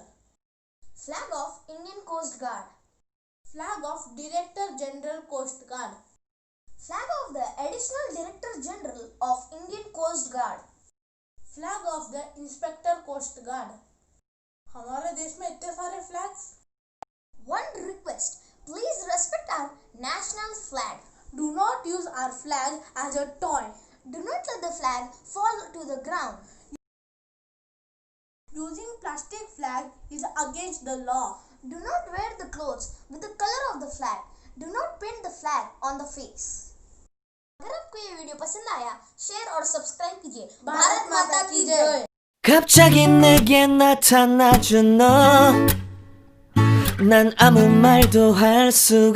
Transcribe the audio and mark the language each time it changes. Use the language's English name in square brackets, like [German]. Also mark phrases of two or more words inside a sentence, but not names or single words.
[English] flag of Indian Coast Guard, flag of Director General Coast Guard, flag of the Additional Director General of Indian Coast Guard, flag of the Inspector Coast Guard. [Hindi] हमारे देश में इतने सारे फ्लैग्स। [English] One request, please respect our national flag. Do not use our flag as a toy. Do not let the flag fall to the ground. Using plastic flag is against the law. Do not wear the clothes with the color of the flag. Do not paint the flag on the face. [Hindi] अगर आपको ये वीडियो पसंद आया, शेयर और सब्सक्राइब कीजिए। भारत माता की जय। [Korean] 갑자기 내게 나타나준 너, 난 아무 말도 할 수가